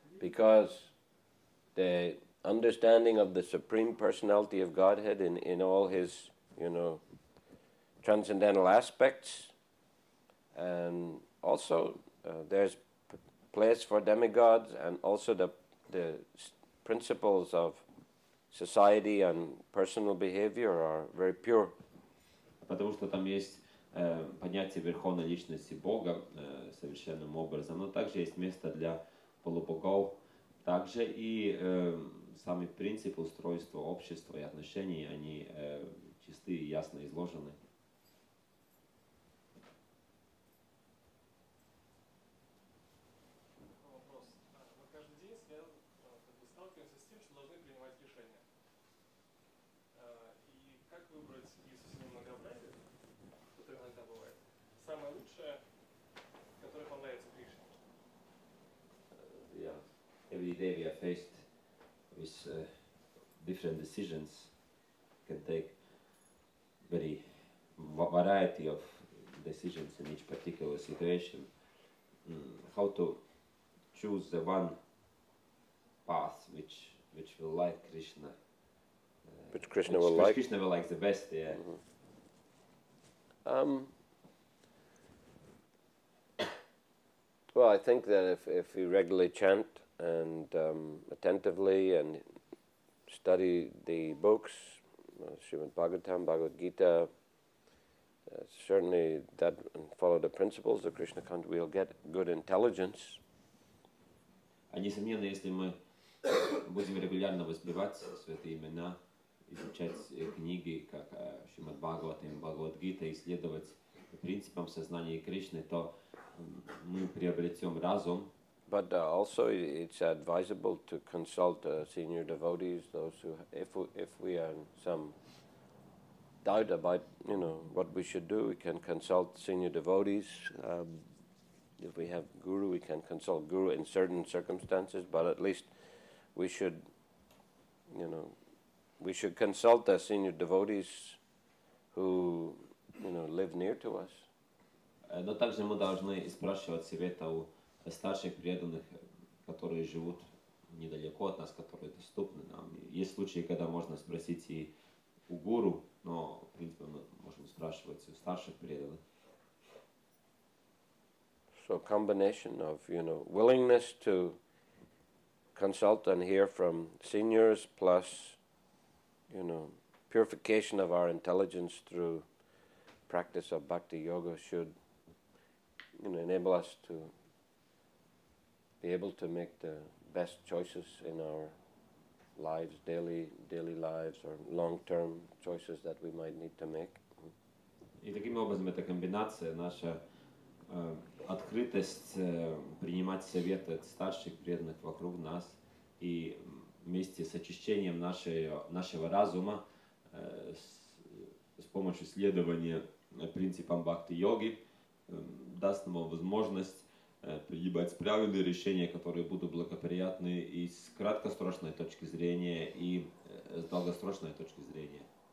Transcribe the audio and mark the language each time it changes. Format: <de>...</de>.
<en>Because the understanding of the Supreme Personality of Godhead in all his, you know, transcendental aspects, and also there's place for demigods, and also the principles of society and personal behavior are very pure.</en> <ru>Потому что там есть понятие верховной личности Бога совершенным образом, но также есть место для полубогов, также и сами принципы устройства общества и отношений, они чисты и ясно изложены. Вопрос. Мы каждый день сталкиваемся с тем, что должны принимать решения. И как выбрать из всего многообразия, которое иногда бывает, самое лучшее, которое понравится Кришне? Yeah.</ru> <en>Every day we are faced with different decisions. Can take very variety of decisions in each particular situation. How to choose the one path which will like Krishna. Which Krishna will like. Krishna will like the best, yeah. Well, I think that if we regularly chant and attentively and study the books, Srimad Bhagavatam, Bhagavad Gita, certainly that, and follow the principles of Krishna consciousness, we'll get good intelligence.</en> <ru>А несомненно, если мы будем регулярно воспевать святые имена, изучать книги, как Srimad Bhagavatam, Bhagavad Gita, исследовать принципам сознания Кришны, то мы приобретем разум.</ru> <en>But also it's advisable to consult senior devotees, those who, if we are in some doubt about, what we should do, we can consult senior devotees. If we have guru, we can consult guru in certain circumstances, but at least we should, we should consult the senior devotees who, live near to us.</en> <ru>Но также мы должны спрашивать совета у старших преданных, которые живут недалеко от нас, которые доступны нам. Есть случаи, когда можно спросить и у гуру, но, в принципе, мы можем спрашивать и у старших преданных.</ru> <en>So combination of, willingness to consult and hear from seniors plus, purification of our intelligence through practice of bhakti yoga should, enable us to be able to make the best choices in our lives, daily lives, or long-term choices that we might need to make.</en> <ru>И таким образом эта комбинация, наша открытость принимать советы от старших преданных вокруг нас и вместе с очищением нашего разума с помощью следования принципам бхакти-йоги даст нам возможность принимать правильные решения, которые будут благоприятны и с краткосрочной точки зрения, и с долгосрочной точки зрения.</ru>